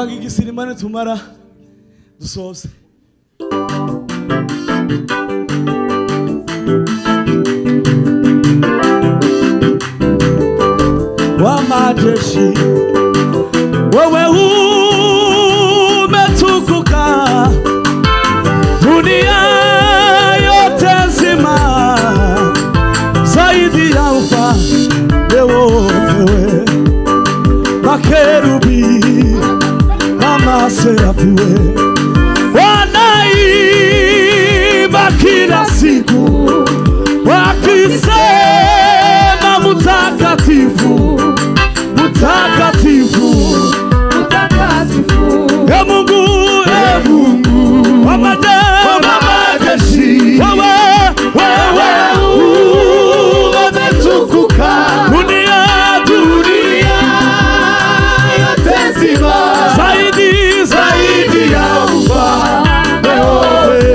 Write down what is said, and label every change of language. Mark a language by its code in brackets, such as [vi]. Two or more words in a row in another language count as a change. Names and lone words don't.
[rw] Sirimane tumara dusoze. [sw] Wa majeshi wewe umetukuka, dunia yote nzima, zaidi ya ufalme wote. Makerubi na maserafi wanaimba kila siku wakisema mutakatifu, mutakatifu, mutakatifu, e Mungu, e Mungu wa majeshi, wewe umetukuka, dunia yote nzima, zaidi ya ufalme wote.